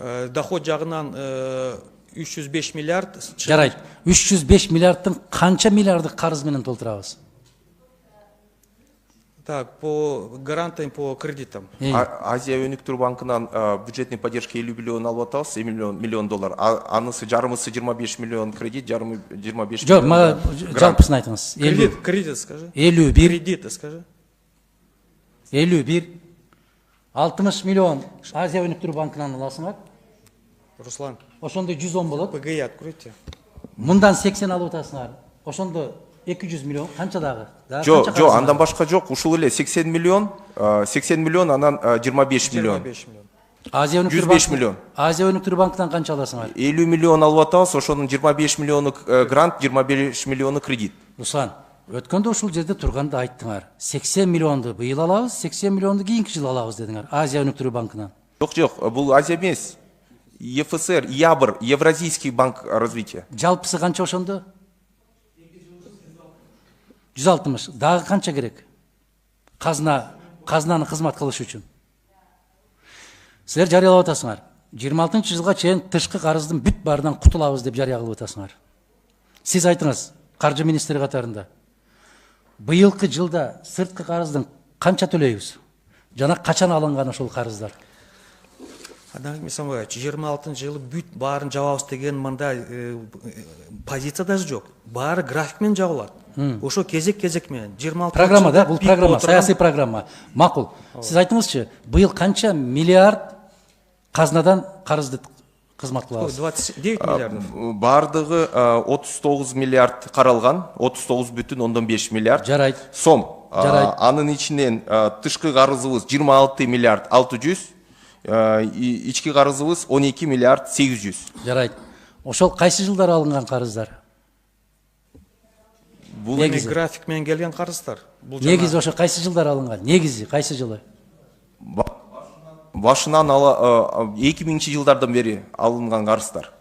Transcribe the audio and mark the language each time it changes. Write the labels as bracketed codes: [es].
[ky] Доход жагынан 305 миллиард. Жарайт. 305 миллиарддын канча миллиарды карыз менен толтурабыз? [ru] Так, по гарантиям, по кредитам. [ky] Азия өнүктүрүү банкынан [ru] бюджетный поддержка [ky] 50 миллион алып атабыз, 7 миллион доллар. Анысы жарымысы 25 миллион кредит, жарымы 25 миллион. Жок, жалпысын айтыңыз. [ru] Кредит скажи. [ky] 51. [ru] Кредит скажи. [ky] 51. 60 миллион Азия өнүктүрүү банкынан аласыңар. Руслан. Ошондо 110 болот. [ru] ПГИ откройте. [ky] Мындан 80 алып атасыңар. Ошондо 200 миллион канча дагы? Жо, андан башка жок. Ушул эле 80 миллион, анан 25 миллион. 25 миллион. Азия өнүктүрүү 105 миллион. Азия өнүктүрүү банкынан канча аласыңар? 50 миллион алып атабыз, ошонун 25 миллиону грант, 25 миллиону кредит. Руслан, өткөндө ушул жерде турганда айттыңар. 80 миллионду быйыл алабыз, 80 миллионду кийинки жылы алабыз дедиңер. Азия өнүктүрүү банкынан. Жок, бул Азия эмес. [ru] ЕФСР, ЯБР, Евразийский банк развития. [ky] Жалпысы канча ошондо? 160. Дагы канча керек? Казнаны кызмат кылыш үчүн. Силер жарыялап атасыңар. 26 жылга чейин тышкы карыздын бүт баарынан кутулабыз деп жарыя кылып атасыңар. Сиз айтыңыз, каржы министри катарында. Быйылкы жылда сырткы карыздын канча төлөйбүз? Жана качан алынган ошол карыздар? Адам Мисамбаевич, 26 жылы бүт баарын жабабыз деген мында позиция даже жок. Баары графикмен жабылат. Ошо кезек менен 26 программа да, бул программа, саясий программа. Макул. Сиз айтыңызчы, быйыл канча миллиард казнадан карызды кызмат кылабыз? 29 миллиард. Бардыгы 39 миллиард каралган, 39,5 миллиард. Жарайт. Сом. Жарайт. Анын ичинен тышкы карызыбыз 26 миллиард 600, ички карызыбыз 12 миллиард 800. Жарайт. Ошол кайсы жылдар алынган карыздар? Бул негизи график менен келген карыздар. Негизи ошо кайсы жылдар алынган? Негизи кайсы жылы? Башынан 2000 жылдардан бери алынган карыздар.